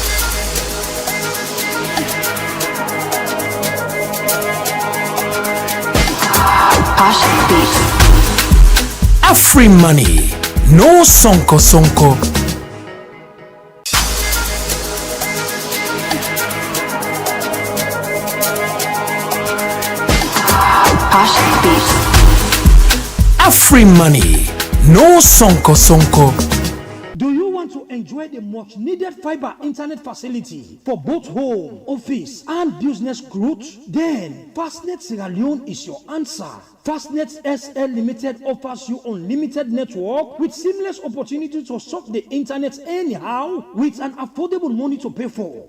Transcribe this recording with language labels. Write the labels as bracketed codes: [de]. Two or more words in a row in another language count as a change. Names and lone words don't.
[en] Free money, no sonko sonko. Free money, no sonko sonko. Do you want to enjoy the much needed fiber internet facility for both home, office, and business growth? Then Fastnet Sierra Leone is your answer. Fastnet SL Limited offers you unlimited network with seamless opportunity to surf the internet anyhow with an affordable money to pay for.